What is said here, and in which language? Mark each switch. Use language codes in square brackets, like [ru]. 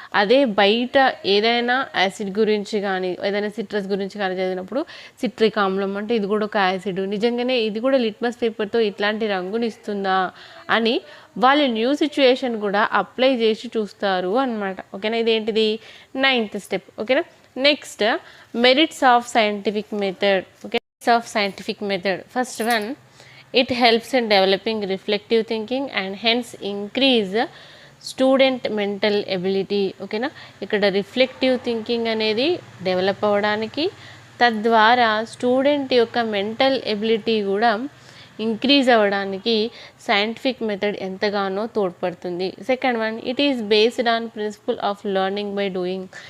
[te] అదే బయట ఏదైనా యాసిడ్ గురించి కానీ ఏదైనా సిట్రస్ గురించి కానీ చదివినప్పుడు సిట్రిక్ ఆమ్లం అంటే ఇది కూడా ఒక యాసిడ్, నిజంగానే ఇది కూడా లిట్మస్ పేపర్తో ఇట్లాంటి రంగుని ఇస్తుందా అని వాళ్ళు న్యూ సిచ్యుయేషన్ కూడా అప్లై చేసి చూస్తారు అన్నమాట. ఓకేనా, ఇదేంటిది 9th స్టెప్. ఓకేనా, next merits of scientific method. [en] Okay, of scientific method. First one, it helps in developing reflective thinking and hence increase student mental ability. [te] ఓకేనా, ఇక్కడ రిఫ్లెక్టివ్ థింకింగ్ అనేది డెవలప్ అవ్వడానికి, తద్వారా స్టూడెంట్ యొక్క మెంటల్ ఎబిలిటీ కూడా increase అవ్వడానికి scientific method ఎంతగానో తోడ్పడుతుంది. [en] Second one, it is based on principle of learning by doing.